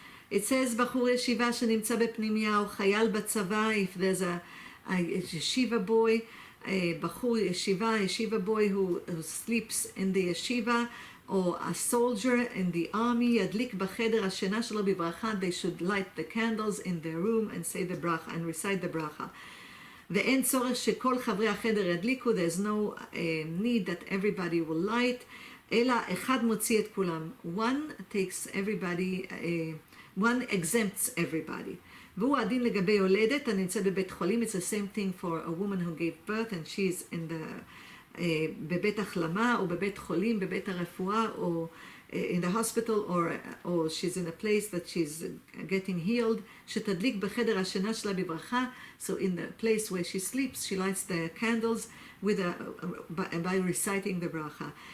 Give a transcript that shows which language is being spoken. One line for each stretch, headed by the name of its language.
English: It says,
Hebrew: בחור ישיבה שנמצא בפנימיה, או חייל בצבא,
English: if there's a yeshiva boy,
Hebrew: בחור ישיבה,
English: yeshiva boy who sleeps in the yeshiva, or a soldier in the army,
Hebrew: ידליק בחדר השינה שלו בברכה,
English: they should light the candles in their room and say the bracha and recite the bracha.
Hebrew: ואין צורך שכל חברי החדר ידליקו,
English: there's no need that everybody will light,
Hebrew: אלא אחד מוציא את כולם.
English: One takes everybody, one exempts everybody.
Hebrew: והוא הדין לגבי יולדת הנמצאת בבית חולים.
English: It's the same thing for a woman who gave birth and she's in the
Hebrew: בבית החלמה או בבית חולים, בבית הרפואה, או
English: in the hospital, or she's in a place that she's getting healed,
Hebrew: שתדליק בחדר השינה שלה בברכה.
English: So in the place where she sleeps, she lights the candles by reciting the bracha.